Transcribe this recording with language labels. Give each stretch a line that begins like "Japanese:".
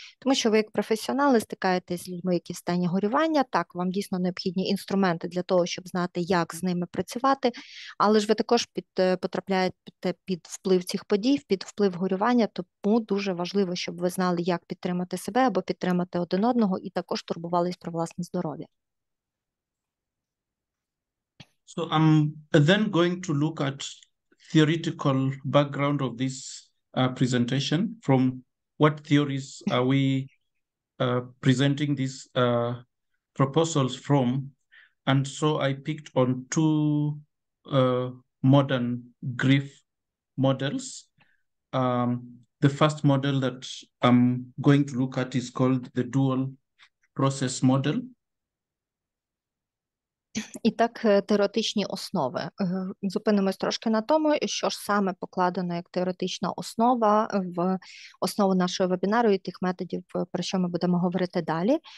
Ukrainian: Тому що ви як професіонали стикаєтесь з людьми, які в стані горювання, так, вам дійсно необхідні інструменти для того, щоб знати, як з ними працювати, але ж ви також потрапляєте під вплив цих подій, під вплив горювання, тому дуже важливо, щоб ви знали, як підтримати себе або підтримати один одного, і також турбувались про власне здоров'я.
English: So I'm then going to look at theoretical background of this presentation. From what theories are we presenting these proposals from? And so I picked on 2 modern grief models. The first model that I'm going to look at is called the dual process model.
Ukrainian: І так, теоретичні основи. Зупинимось трошки на тому, що ж саме покладено як теоретична основа в основу нашого вебінару і тих методів, про що ми будемо говорити далі.